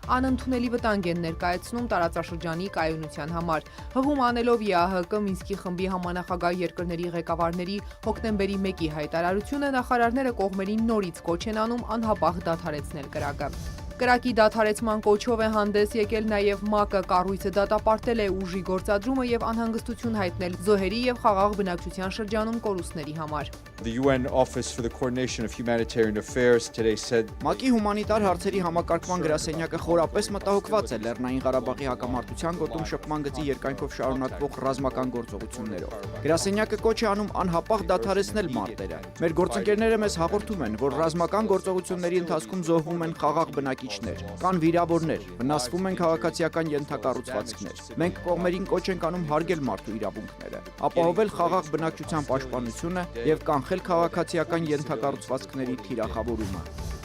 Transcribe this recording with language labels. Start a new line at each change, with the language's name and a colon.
Armenian: անընդունելի վտանգ են ներկայացնում տարածաշրջանի կայունության համար։ Հղում անելով ԵԱՀԿ Մինսկի խմբի համանախագահ երկրների ղեկավարների հոկտեմբերի 1-ի հայտարարությունը նախարարները կողմերին նորից կոչ են անում անհապաղ դադարեցնել կրակը։ Կրակի դադարեցման կոչով է հանդես եկել նաև ՄԱԿ-ը, կառույցը դատապարտել է ուժի գործադրումը եւ անհանգստություն հայտնել զոհերի եւ խաղաղ բնակչության շրջանում կորուստների համար։
English: The UN Office for the Coordination of Humanitarian Affairs today said
Armenian: ՄԱԿ-ի հումանիտար հարցերի համակարգման գրասենյակը խորապես մտահոգված է Լեռնային Ղարաբաղի հակամարտության գոտում շփման գծի երկայնքով շարունակվող ռազմական գործողություններով։ Գրասենյակը կոչ է անում անհապաղ դադարեցնել մարտերը։ Մեր գործընկերները մեզ հաղորդում են, որ ռազմական գործողությունների ընթացքում զոհվում են խաղաղ բնակիչներ, կան վիրավորներ, վնասվում են քաղաքացիական ենթակառուցվածքներ։ Մենք կողմերին կոչ ենք անում հարգել մարդու իրավունքները, ապահովել խաղաղ բնակչության պաշտպանությունը եւ կանխել քաղաքացիական ենթակառուցվածքների թիրախավորումը։